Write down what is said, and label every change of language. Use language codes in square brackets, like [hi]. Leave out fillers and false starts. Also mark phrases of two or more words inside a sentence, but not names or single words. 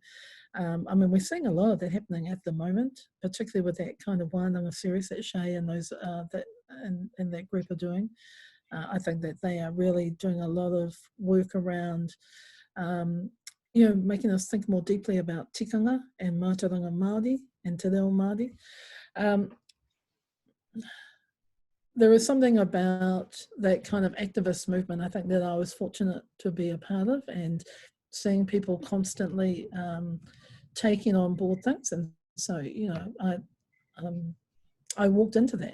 [en] We're seeing a lot of that happening at the moment, particularly with that kind of wānanga series that Shay and those and that group are doing. I think that they are really doing a lot of work around, making us think more deeply about tikanga and [mi] mātauranga Māori [en] and [mi] te reo Māori. [en] There is something about that kind of activist movement, I think, that I was fortunate to be a part of, and seeing people constantly taking on board things. And so, I walked into that.